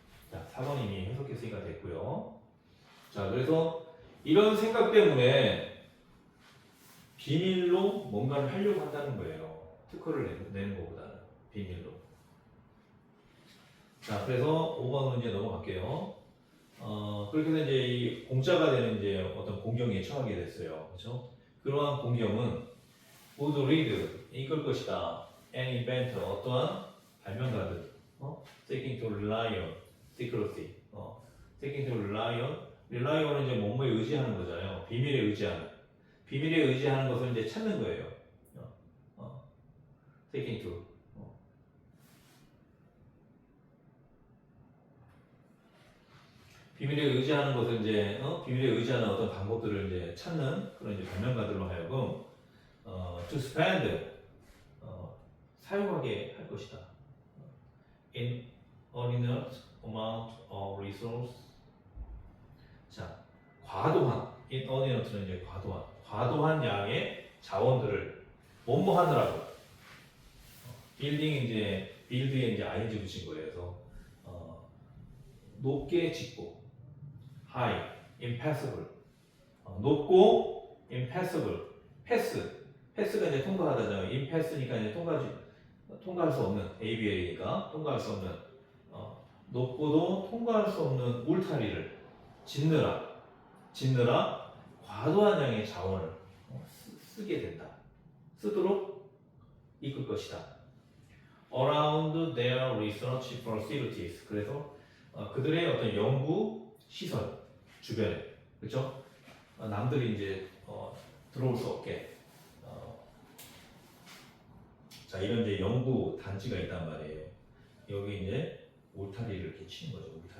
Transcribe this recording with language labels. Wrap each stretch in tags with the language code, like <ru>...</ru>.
<ko>자, 4번 이미 해석했으니까 됐고요. 자, 그래서 이런 생각 때문에 비밀로 뭔가를 하려고 한다는 거예요. 특허를 내는 것보다는 비밀로. 자, 그래서 5번으로 이제 넘어갈게요. 그렇게 해서 이제 이 공짜가 되는 이제 어떤 공경에 처하게 됐어요. 그렇죠? 그러한 공경은</ko> <en>would lead</en> <ko>이끌 것이다.</ko> <en>an inventor</en> <ko>어떠한 발명가들,</ko> <en>seeking to rely on secrecy, seeking to rely on</en> <ko>은 이제 뭐뭐에 의지하는 거잖아요. 비밀에 의지하는. 비밀에 의지하는 것을 이제 찾는 거예요. seeking to. 비밀에 의지하는 것을 이제 비밀에 의지하는 어떤 방법들을 이제 찾는 그런 이제 발명가들로 하여금</ko> <en>to spend</en> <ko>사용하게 할 것이다.</ko> <en>In inordinate amount of resource.</en> <ko>자, 과도한 inordinate는 이제 과도한 양의 자원들을 뭐뭐 하느라고. 빌딩 이제 빌드에 이제 ing 붙인 거예요. 그래서 높게 짓고 high, impassable. 높고 impassable. 패스가 이제 통과하다잖아요. impass니까 이제 통과할 수 없는 ABA니까 통과할 수 없는 높고도 통과할 수 없는 울타리를 짓느라 과도한 양의 자원을 쓰게 된다. 쓰도록 이끌 것이다.</ko> <en>Around their research facilities.</en> <ko>그래서 그들의 어떤 연구 시설 주변에, 그렇죠? 남들이 이제 들어올 수 없게. 자, 이런 이제 연구 단지가 있단 말이에요. 여기 이제 울타리를 이렇게 치는 거죠.</ko>